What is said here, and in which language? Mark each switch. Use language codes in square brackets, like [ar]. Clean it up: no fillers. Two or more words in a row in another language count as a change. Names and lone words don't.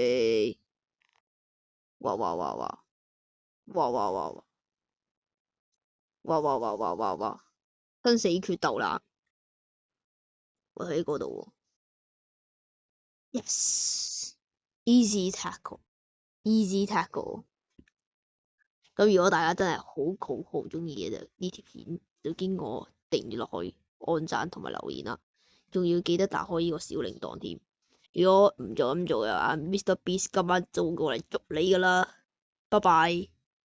[yue] 哇！生死決鬥啦！我喺嗰度喎。 [en] Yes，easy tackle。 [yue] 咁如果大家真係好中意嘅就呢條片，就經我訂閱落去，按讚同埋留言啦，仲要記得打開呢個小鈴鐺添。如果唔做咁做嘅話，Mr Beast 今晚就會過嚟捉你噶啦。拜拜。